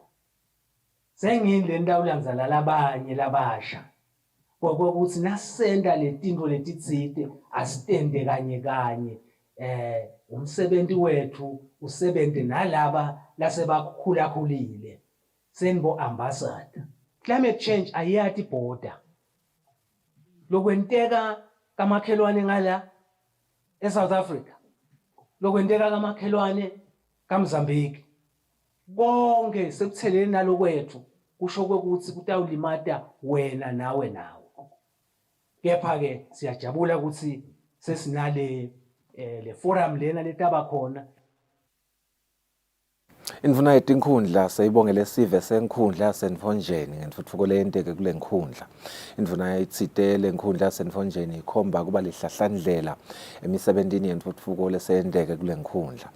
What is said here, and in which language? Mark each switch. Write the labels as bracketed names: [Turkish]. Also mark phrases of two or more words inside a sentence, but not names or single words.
[Swati] Sengini le ndawo lanzala labanye labasha. Ukuthi nasenda letinto letitsite asitende kanye kanye umsebenzi wethu usebenze nalaba lasebakhulakhulile senbo ambassador. [English] Climate change [Swati] ayiyati border. Lokwenteka kamakhelwane ngala eSouth Africa, lokwenteka kamakhelwane kaMozambique, konke sekuthelene nalokwethu kusho ukuthi kutawulimata wena nawe. Kepha-ke siyajabula ukuthi sesinale le forum lena letaba khona. Indvuna yetinkhundla seyibongele sive senkhundla yasenfonjeni ngentfutfuko leyenteke kule nkhundla. Indvuna itsite le nkhundla yasenfonjeni ikhomba kuba lihlahlandlela emisebentini yentfutfuko leseyenteke kule nkhundla.